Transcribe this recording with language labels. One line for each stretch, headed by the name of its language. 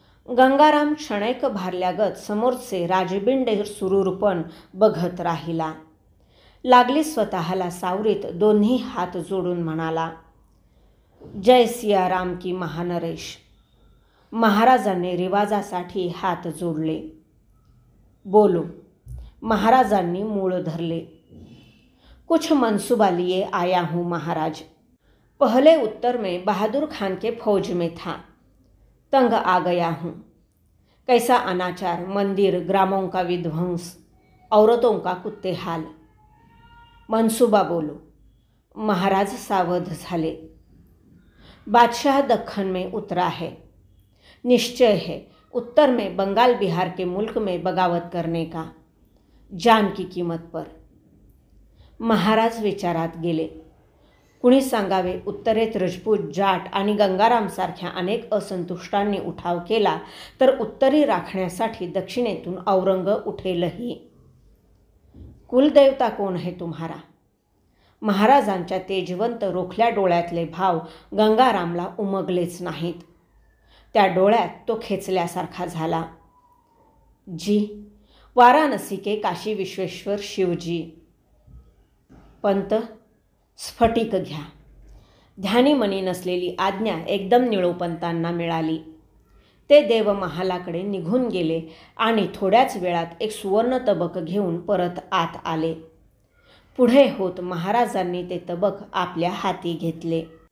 Marathi: गंगाराम क्षणैक भारल्यागत समोरचे राजबिंडे सुरूरपण बघत राहिला. लागली स्वतःला सावरीत दोन्ही हात जोडून म्हणाला,
Hindi: जय सियाराम की महानरेश.
Marathi: महाराजांनी रिवाजासाठी हात जोडले.
Hindi: बोलो.
Marathi: महाराजांनी मूळ धरले.
Hindi: कुछ मनसूबा लिए आया हूँ महाराज. पहले उत्तर में बहादुर खान के फौज में था. तंग आ गया हूँ. कैसा अनाचार, मंदिर, ग्रामों का विध्वंस, औरतों का कुत्ते हाल. मनसूबा बोलो.
Marathi: महाराज सावध झाले.
Hindi: बादशाह दक्खन में उतरा है. निश्चय है उत्तर में बंगाल बिहार के मुल्क में बगावत करने का, जान की कीमत पर.
Marathi: महाराज विचारात गेले. कुणी सांगावे, उत्तरेत रजपूत, जाट आणि गंगारामसारख्या अनेक असंतुष्टांनी उठाव केला तर उत्तरी राखण्यासाठी दक्षिणेतून औरंग उठेलही.
Hindi: कुलदेवता कोण है तुम्हारा?
Marathi: महाराजांच्या तेजवंत रोखल्या डोळ्यातले भाव गंगारामला उमगलेच नाहीत. त्या डोळ्यात तो खेचल्यासारखा झाला.
Hindi: जी, वाराणसी के काशी विश्वेश्वर शिवजी.
Marathi: पंत, स्फटिक घ्या. ध्यानीमनी नसलेली आज्ञा एकदम निळोपंतांना मिळाली. ते देवमहालाकडे निघून गेले आणि थोड्याच वेळात एक सुवर्ण तबक घेऊन परत आत आले. पुढे होत महाराजांनी ते तबक आपल्या हाती घेतले.